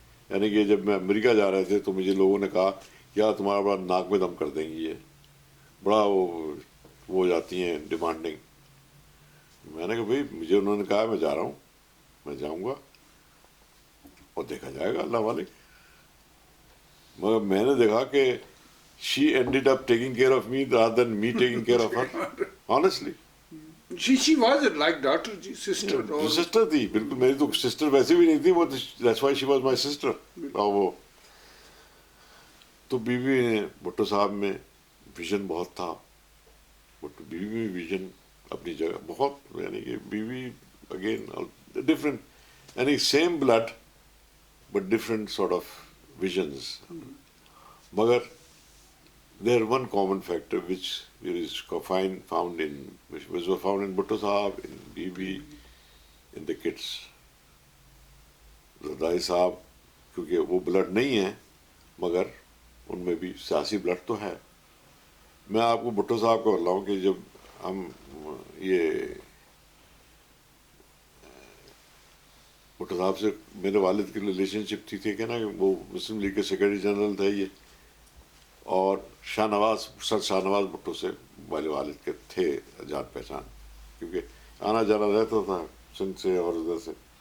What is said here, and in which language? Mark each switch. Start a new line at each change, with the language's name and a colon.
Urdu: یعنی کہ جب میں امریکہ جا رہے تھے تو مجھے لوگوں نے کہا کیا تمہارا بڑا ناک میں دم کر دیں گی, یہ بڑا وہ ہو جاتی ہیں ڈیمانڈنگ. میں نے کہا بھائی مجھے انہوں نے کہا میں جا رہا ہوں, میں جاؤں گا اور دیکھا جائے گا اللہ والے. مگر میں نے دیکھا کہ
English: she ended up taking care of me rather than me taking care of her, honestly. She was like daughter, sister.
Urdu: Sister تھی بالکل, میری تو سسٹر ویسے بھی نہیں تھی, وہ
English: that's why she was my sister.
Urdu: وہ تو بیوی نے, بھٹو صاحب میں ویژن بہت تھا, بیوی میں ویژن اپنی جگہ بہت, یعنی کہ بیوی اگین ڈفرینٹ, یعنی
English: Same blood but different sort of visions. مگر there one common factor which is found in Bhutto Sahab, in Bibi, in the kids.
Urdu: Zardari صاحب کیونکہ وہ بلڈ نہیں ہے مگر ان میں بھی سیاسی بلڈ تو ہے. میں آپ کو بھٹو صاحب کو بتا ہوں کہ جب ہم یہ بھٹو صاحب سے میرے والد کی ریلیشن شپ تھی کہ نا وہ مسلم لیگ کے سیکرٹری جنرل تھے یہ, اور سر شاہ نواز بھٹو سے والے والد کے تھے جان پہچان, کیونکہ آنا جانا رہتا تھا سندھ سے اور ادھر سے.